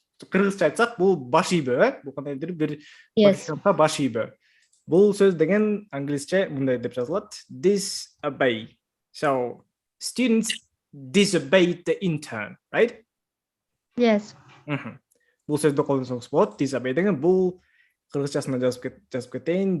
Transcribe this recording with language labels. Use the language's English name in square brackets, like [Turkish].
[Kyrgyz] Кыргызча айтсак, бул баш ийбөө, бул кандайдыр бир практикантка баш ийбөө. Бул сөз деген англисче мындай деп жазылат: disobey. [English] So students disobeyed the intern, right? Yes. [Kyrgyz] бул сөздү колдонсоңуз болот. Disobey деген бул кыргызчасына жазып кетейин.